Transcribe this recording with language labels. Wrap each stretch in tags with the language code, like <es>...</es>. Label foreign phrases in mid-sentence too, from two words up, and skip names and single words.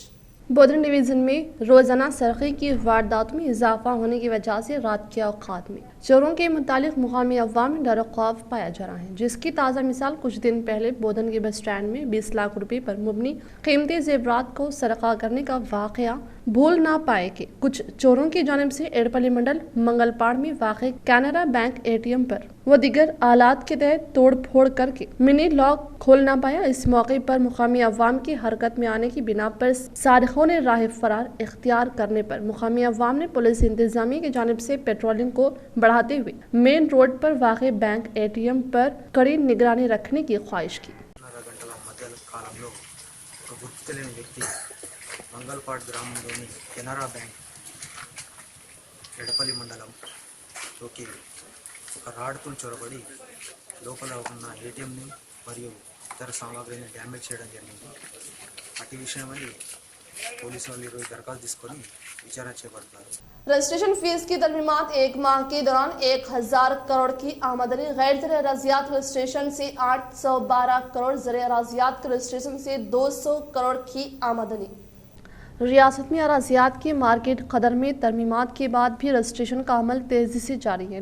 <ur>بودر ڈویژن میں روزانہ سرقے کی وارداتوں میں اضافہ ہونے کی وجہ سے رات کے اوقات میں چوروں کے متعلق مقامی عوام میں ڈر و خوف پایا جا رہا ہے، جس کی تازہ مثال کچھ دن پہلے بودن کے</ur> <en>bus stand</en> <ur>میں 20 لاکھ روپے پر مبنی قیمتی زیورات کو سرقہ کرنے کا واقعہ بھول نہ پائے کہ کچھ چوروں کی جانب سے ایڈپلی منڈل منگل پاڑ میں واقع کینرا بینک ATM پر و دیگر آلات کے تحت توڑ پھوڑ کر کے منی لاک کھول نہ پایا۔ اس موقع پر مقامی عوام کی حرکت میں آنے کی بنا پر سارقوں نے راہ فرار اختیار کرنے پر مقامی عوام نے پولیس انتظامیہ کی جانب سے پیٹرولنگ کو بڑھاتے ہوئے</ur> <en>main road</en> <ur>پر واقع</ur> <en>bank ATM</en> <ur>پر کڑی نگرانی رکھنے کی خواہش کی۔</ur> <te>మంగళపాడ్ గ్రామంలోని కెనరా బ్యాంక్ ఎడపల్లి మండలంలోకి ఒక రాడ్తో చొరబడి లోపల ఉన్న ATMని మరియు ఇతర సామాగ్రిని డ్యామేజ్ చేయడం జరిగింది। అటు విషయమై పోలీసు వాళ్ళు ఈరోజు దరఖాస్తు తీసుకొని విచారణ చేపడతారు।</te> <en>registration fee</en> <ur>کی ترمیمات ایک ماہ کے دوران 1000 کروڑ کی آمدنی، غیر زر اراضیات رجسٹریشن سے 812 کروڑ، زر اراضیات کے رجسٹریشن سے 200 کروڑ کی آمدنی. ریاست میں اراضیات کی مارکیٹ قدر میں ترمیمات کے بعد بھی رجسٹریشن کا عمل تیزی سے جاری ہے.</ur>